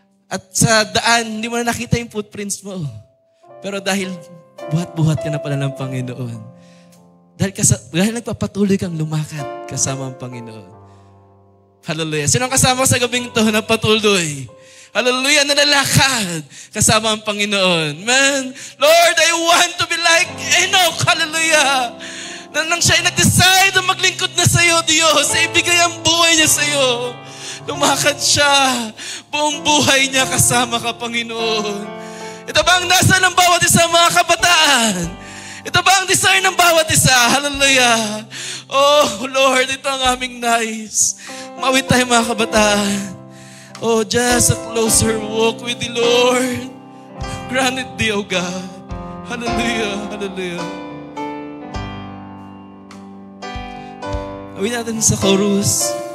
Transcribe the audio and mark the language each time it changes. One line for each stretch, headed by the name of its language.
Filipino: At sa daan, hindi mo na nakita yung footprints mo. Pero dahil buhat-buhat ka na pala ng Panginoon. Dahil nagpapatuloy kang lumakad kasama ang Panginoon. Hallelujah. Sino ang kasama ko sa gabing ito na patuloy? Hallelujah, nalalakad kasama ang Panginoon.
English: Man, Lord, I want to be like Enoch. Hallelujah.
Filipino: Nang siya ay nag-decide na maglingkod na sa iyo, Diyos, ay ibigay ang buhay niya sa iyo. Lumakad siya. Buong buhay niya kasama ka, Panginoon. Ito ba ang nasa ng bawat isa, mga kabataan? Ito ba ang desire ng bawat isa? Hallelujah. Oh, Lord, ito ang aming nais. Mawit tayo, mga kabataan.
English: Oh, just a closer walk with the Lord. Granted thee, O God. Hallelujah, hallelujah.
Filipino: Awin natin sa chorus.